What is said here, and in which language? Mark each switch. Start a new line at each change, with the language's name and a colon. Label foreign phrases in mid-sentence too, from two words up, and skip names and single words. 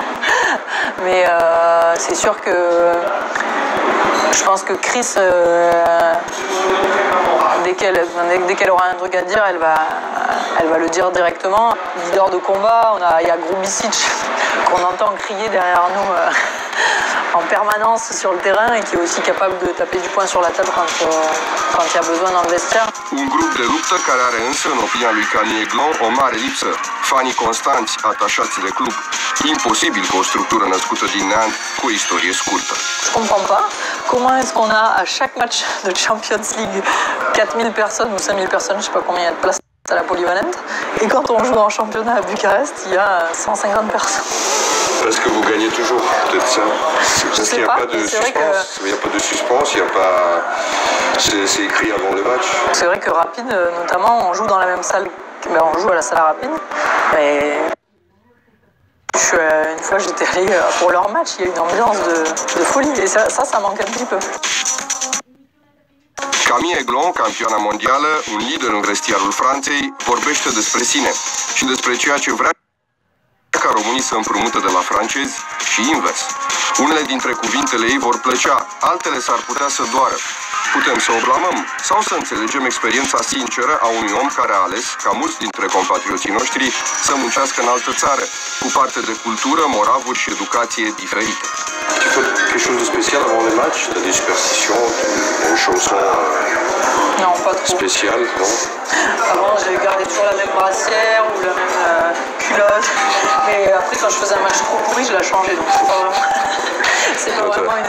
French: Mais c'est sûr que je pense que Chris, dès qu'elle aura un truc à dire, elle va le dire directement. Leader de combat, il y a Grubisic qu'on entend crier derrière nous en permanence sur le terrain et qui est aussi capable de taper du poing sur la table quand il y a besoin dans le vestiaire.
Romanian: Un grup de luptă care are însă, în opinia lui Camille Aiglon, o mare lipsă. Fanii constanți, atașați de club. Imposibil cu o structură născută din neant, cu o istorie scurtă.
French: Je comprends pas. Comment est-ce qu'on a à chaque match de Champions League 4000 personnes ou 5000 personnes, je sais pas combien il y a de place à la polyvalente, et quand on joue en championnat à Bucarest, il y a 150 personnes. Parce que vous gagnez toujours, peut-être ça. Parce qu'il n'y a pas de suspense. Il n'y a pas de suspense, il n'y a pas. C'est écrit avant le match. C'est vrai que Rapide, notamment, on joue dans la même salle. On joue à la salle Rapide. Mais une fois, j'étais allé pour leur match, il y a une ambiance de folie. Et ça manque un petit peu.
Romanian: Camille Aiglon, campioana mondială, un lider în vestiarul Franței, vorbește despre sine și despre ceea ce vrea ca românii să împrumute de la francezi și invers. Unele dintre cuvintele ei vor plăcea, altele s-ar putea să doară. Putem să o blamăm sau să înțelegem experiența sinceră a unui om care a ales, ca mulți dintre compatrioții noștri, să muncească în altă țară, cu parte de cultură, moravuri și educație diferite.
French: Tu fais quelque chose de spécial avant les matchs? Tu as des superstitions, une chanson non, pas trop. Spéciale, non? Avant, j'ai gardé toujours la même brassière ou la même culotte. Mais après, quand je faisais un match trop pourri, je la changeais. Donc, c'est pas vraiment. C'est pas vraiment une.